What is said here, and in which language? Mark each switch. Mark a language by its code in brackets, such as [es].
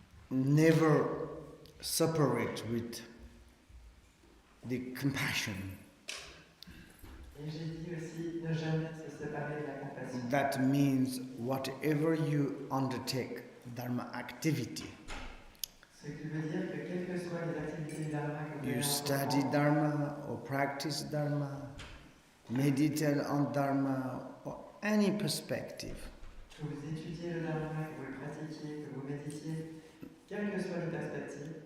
[en] never separate with the compassion. [fr] Et j'ai dit aussi ne jamais se séparer de la compassion. [en] That means whatever you undertake, Dharma activity. [fr] Ce qui veut dire que quelles que soient les activités Dharma que vous [en] You [fr] allez [en] study Dharma or practice Dharma, meditate on Dharma or any perspective. [fr] Que vous étudiez le Dharma, que vous le pratiquiez, que vous méditiez, quelles que soient les perspectives.